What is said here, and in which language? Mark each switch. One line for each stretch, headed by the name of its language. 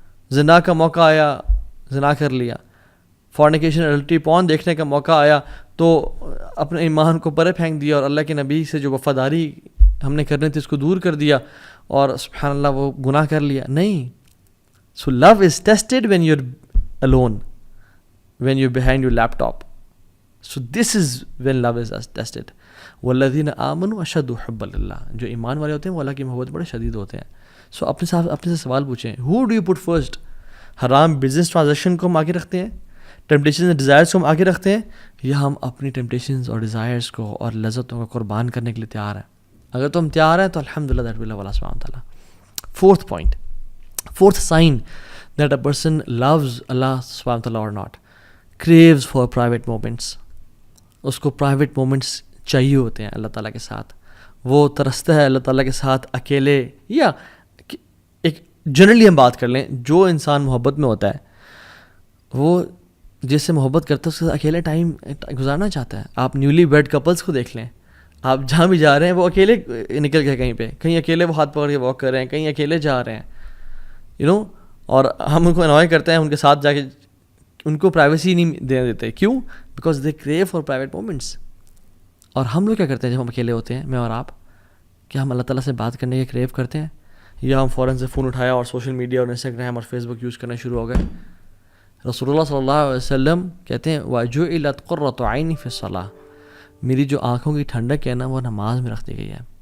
Urdu: زنا کا موقع آیا، زنا کر لیا.
English: fornication adultery porn
Urdu: دیکھنے کا موقع آیا تو اپنے ایمان کو پرے پھینک دیا اور اللہ کے نبی سے جو وفاداری ہم نے کرنی تھی اس کو دور کر دیا اور سبحان اللہ وہ گناہ کر لیا. نہیں.
English: So love is tested when you are alone, when you're behind your laptop. So this is when love is tested.
Arabic: والذین آمنوا اشد حبا للہ.
Urdu: جو ایمان والے ہوتے ہیں وہ اللہ کی محبت بڑے شدید ہوتے ہیں. سو اپنے سے سوال پوچھیں،
English: who do you put first؟
Urdu: حرام بزنس ٹرانزیکشن کو ہم آگے رکھتے ہیں، ٹیمپٹیشنز اور ڈیزائرز کو ہم آگے رکھتے ہیں، یا ہم اپنی ٹیمپٹیشنز اور ڈیزائرز کو اور لذتوں کو قربان کرنے کے لیے تیار ہیں؟ اگر تم تیار ہیں تو الحمدللہ دیٹ ول اللہ سبحانہ تعالیٰ.
English: Fourth point, fourth sign that a person loves Allah سبحانہ تعالیٰ or not, craves for private moments.
Urdu: اس کو پرائیویٹ مومنٹس چاہیے ہوتے ہیں اللہ تعالیٰ کے ساتھ. وہ ترستا ہے اللہ تعالیٰ کے ساتھ اکیلے، یا ایک جنرلی ہم بات کر لیں، جو انسان محبت میں ہوتا ہے وہ جس سے محبت کرتا ہے اس کے ساتھ اکیلے ٹائم گزارنا چاہتا ہے. آپ نیولی ویڈ کپلس کو دیکھ لیں، آپ جہاں بھی جا رہے ہیں وہ اکیلے نکل گئے، کہیں پہ کہیں اکیلے وہ ہاتھ پکڑ کے واک کر رہے ہیں، کہیں اکیلے جا رہے ہیں اور ہم ان کو انوائے کرتے ہیں ان کے ساتھ جا کے، ان کو پرائیویسی نہیں دینے دیتے.
English: کیوں؟ Because they crave for private moments.
Urdu: اور ہم لوگ کیا کرتے ہیں جب ہم اکیلے ہوتے ہیں، میں اور آپ، کیا ہم اللہ تعالیٰ سے بات کرنے کے کریو کرتے ہیں، یا ہم فوراً سے فون اٹھایا اور سوشل میڈیا اور انسٹاگرام اور فیس بک یوز کرنا شروع ہو گئے؟ رسول اللہ صلی اللہ علیہ وسلم کہتے ہیں
Arabic: وَجُعِلَتْ قُرَّةُ عَيْنِي فِي الصَّلَاةِ،
Urdu: میری جو آنکھوں کی ٹھنڈک ہے نا وہ نماز میں رکھ دی گئی ہے.